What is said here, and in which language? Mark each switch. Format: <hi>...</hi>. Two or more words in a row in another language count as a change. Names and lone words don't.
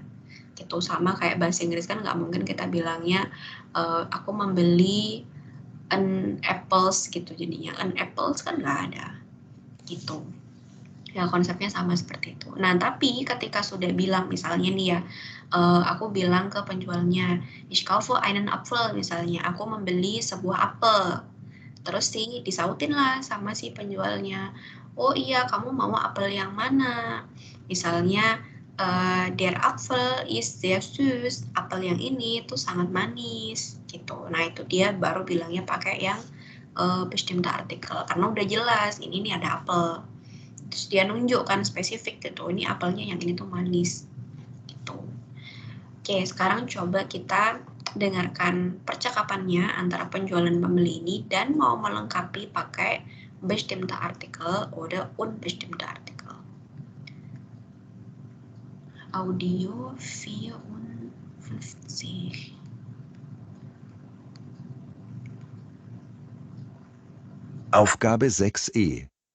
<id>Gitu, sama kayak bahasa Inggris kan nggak mungkin kita bilangnya aku membeli</id> <en>an apples</en> <id>gitu jadinya.</id> <en>An apples</en> <id>kan nggak ada. Gitu. Ya, konsepnya sama seperti itu. Nah, tapi ketika sudah bilang misalnya nih ya, aku bilang ke penjualnya,</id> <de>ich kaufe einen Apfel</de> <id>misalnya, aku membeli sebuah apel. Terus disautin lah sama si penjualnya, oh iya kamu mau apel yang mana? Misalnya,</id> <de>der Apfel ist sehr süß,</de> <id>apel yang ini tuh sangat manis gitu. Nah, itu dia baru bilangnya pakai yang</id> <de>bestimmte Artikel,</de> <id>karena udah jelas ini nih ada apel. Terus dia nunjukkan spesifik gitu, ini apelnya yang ini tuh manis gitu. Oke, sekarang coba kita dengarkan percakapannya antara penjual dan pembeli ini dan mau melengkapi pakai</id> <de>bestimmte Artikel oder unbestimmte Artikel.</de> <id>Audio 54.</id> <de>Aufgabe 6e.</de>